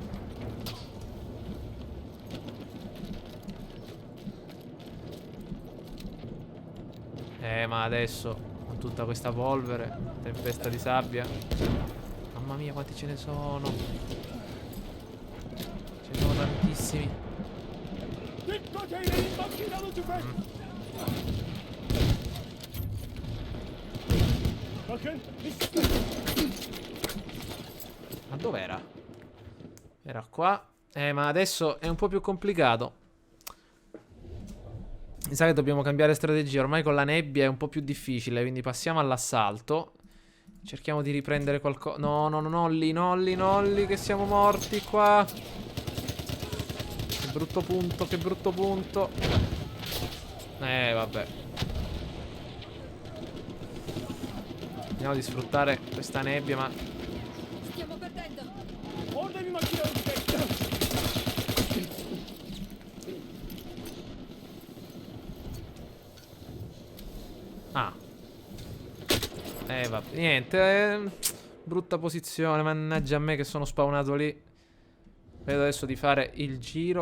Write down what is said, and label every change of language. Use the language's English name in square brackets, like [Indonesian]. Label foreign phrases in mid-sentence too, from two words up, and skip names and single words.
[Italian] Ma adesso con tutta questa polvere, tempesta di sabbia. Mamma mia, quanti ce ne sono. Ce ne sono tantissimi. [Turkish] Dikkat eyleyin makinalı tüfek. Bakın. [Italian] Ma dov'era? Era qua. Ma adesso è un po' più complicato. Mi sa che dobbiamo cambiare strategia. Ormai con la nebbia è un po' più difficile. Quindi passiamo all'assalto. Cerchiamo di riprendere qualcosa. No, no, no, Nolli, Nolli, Nolli, che siamo morti qua. Che brutto punto, che brutto punto. Vabbè. Vediamo di sfruttare questa nebbia, ma... Stiamo perdendo. [Turkish] Orada bir makine ölecek. Ah. [Italian] Vabbè, niente. Brutta posizione, mannaggia a me che sono spawnato lì. Vedo adesso di fare il giro.